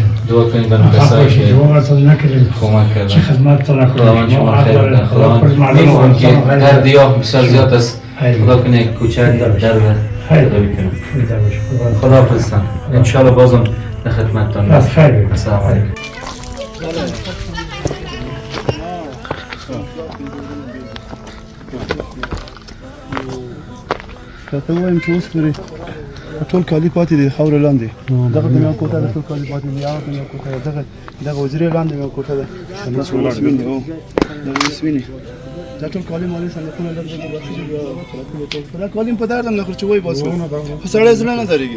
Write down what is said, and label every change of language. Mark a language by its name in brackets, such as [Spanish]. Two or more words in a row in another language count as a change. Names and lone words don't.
[Persian] دعا کنید برای کسایی که کمک کردن. چه خدمت خداوند شما خیر بده. خداوند می‌فهمم که در دیا بسیار زیاد است. خدا کنه کوچک در پیدا بکنم. خدا حافظتان. انشالله بازم در خدمتتان هستم. [Arabic] السلام علیکم. [Pashto] ته وایم چې اوس پرې ټول کالي پاتې دي خاورې لاندې دغه دنیا کوټه ده ټول کالي پاتې دي هغه دنیا کوټه ده دغه وزرې لاندې مې کوټه ده اوس ویني او دغه اوس ویني دا ټول کالي مالي صندوقونه لږ دغه بچي دا کالي په دردم نه خرچ وای باسو خو سړی زړه نه درېږي